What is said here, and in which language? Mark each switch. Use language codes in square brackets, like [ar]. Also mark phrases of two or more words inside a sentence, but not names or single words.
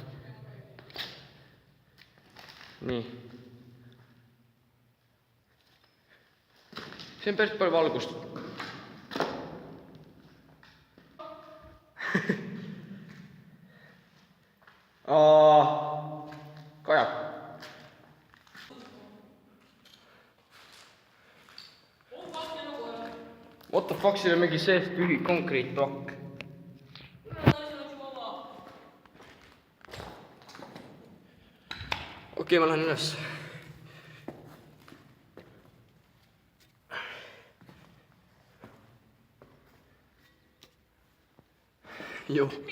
[et] Nii. See on päris palju valgust. Kaja. [en] What the fuck, [et] siin on mingi sees tühi konkreetplokk. Okei, ma lähen üles. Joo.